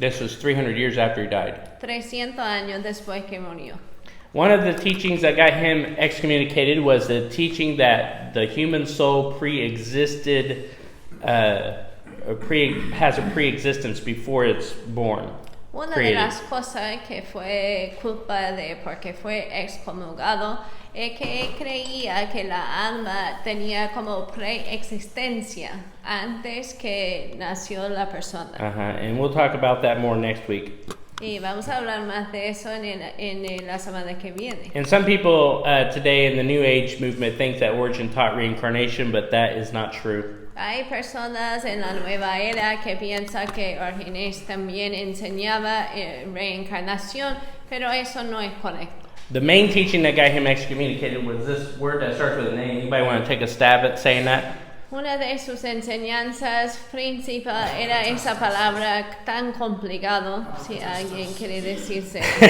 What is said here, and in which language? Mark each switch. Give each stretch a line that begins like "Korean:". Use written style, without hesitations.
English: This was 300 years after he died.
Spanish: 300 años después que murió.
English: One of the teachings that got him excommunicated was the teaching that the human soul pre-existed, has a pre-existence before it's born.
Spanish: Una
English: created.
Spanish: de las cosas que fue culpa de porque fue excomulgado es que él creía que la alma tenía como preexistencia antes que nació la persona.
English: And we'll talk about that more next week.
Spanish: Y vamos a hablar más de eso en la semana que viene.
English: And some people today in the New Age movement think that Origen taught reincarnation, but that is not true.
Spanish: Hay personas en la nueva era que piensan que Origenes también enseñaba reencarnación, pero eso no es correcto.
English: The main teaching that got him excommunicated was this word that starts with an A. Anybody want to take a stab at saying that?
Spanish: Una de sus enseñanzas principales era esa palabra tan complicado, si alguien quiere decirse.